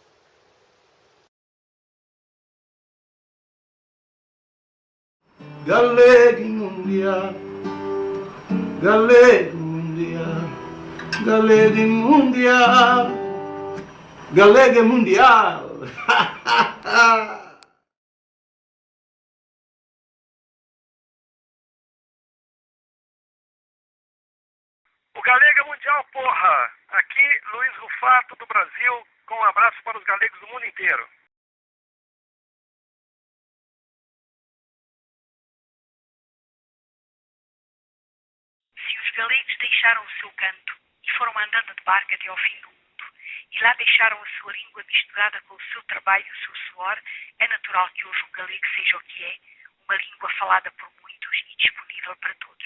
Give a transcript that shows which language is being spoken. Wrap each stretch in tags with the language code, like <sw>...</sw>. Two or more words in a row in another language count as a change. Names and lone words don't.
<pt>Galego mundial, galego mundial, galego mundial, galego mundial. O galego é mundial, porra! Aqui, Luiz Rufato, do Brasil, com um abraço para os galegos do mundo inteiro. Se os galegos deixaram o seu canto e foram andando de barco até ao fim do mundo, e lá deixaram a sua língua misturada com o seu trabalho e o seu suor, é natural que hoje um galego seja o que é, uma língua falada por muitos e disponível para todos.</pt>